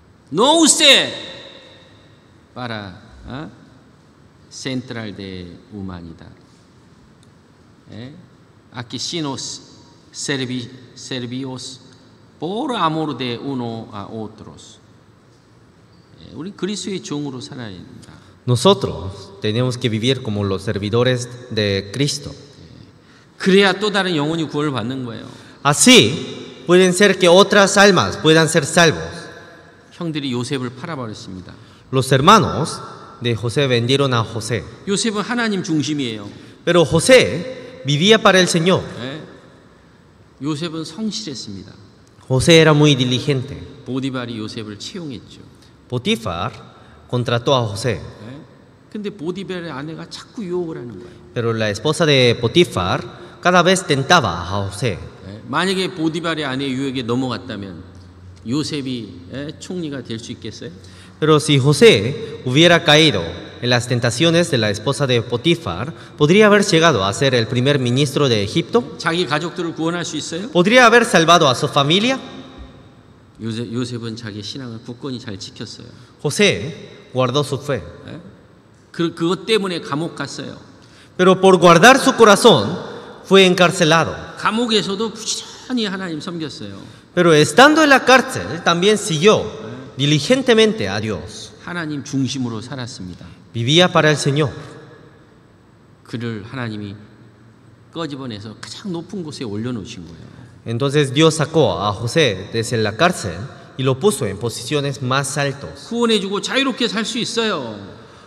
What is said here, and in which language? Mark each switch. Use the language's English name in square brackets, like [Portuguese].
[Spanish] No use para central de humanidad. Aquí sino servíos por amor de uno a otros. [Korean] 우리 그리스도의 종으로 살아야 된다. [Spanish] Nosotros tenemos que vivir como los servidores de Cristo. [Korean] 그래야 또 다른 영혼이 구원을 받는 거예요. [Spanish] Así pueden ser que otras almas puedan ser salvos. [Korean] 형들이 요셉을 팔아버렸습니다. [Spanish] Los hermanos de José vendieron a José, [Korean] 요셉은 하나님 중심이에요. [Spanish] pero José vivía para el Señor. [Korean] 요셉은 성실했습니다. [Spanish] José era muy diligente. [Korean] 보디발이 요셉을 채용했죠. [Spanish] Potifar contrató a José, [Korean] 근데 보디발의 아내가 자꾸 유혹을 하는 거예요. [Spanish] pero la esposa de Potifar cada vez tentaba a José. [Korean] 만약에 보디발의 아내의 유혹에 넘어갔다면 요셉이 총리가 될 수 있겠어요? [Spanish] Pero si José hubiera caído en las tentaciones de la esposa de Potifar, ¿podría haber llegado a ser el primer ministro de Egipto? [Korean] 자기 가족들을 구원할 수 있어요? [Spanish] ¿Podría haber salvado a su familia? [Korean] 요셉은 자기 신앙을 굳건히 잘 지켰어요. [Spanish] José guardó su fe, [Korean] 그것 때문에 감옥 갔어요. [Spanish] pero por guardar su corazón fue encarcelado. [Korean] 감옥에서도 부지런히 하나님 섬겼어요. [Spanish] Pero estando en la cárcel también siguió diligentemente a Dios. [Korean] 하나님 중심으로 살았습니다. [Spanish] Vivía para el Señor. [Korean] 그를 하나님이 꺼집어내서 가장 높은 곳에 올려놓으신 거예요. [Spanish] Entonces Dios sacó a José desde la cárcel y lo puso en posiciones más altos. [Korean] 구원해주고 자유롭게 살 수 있어요.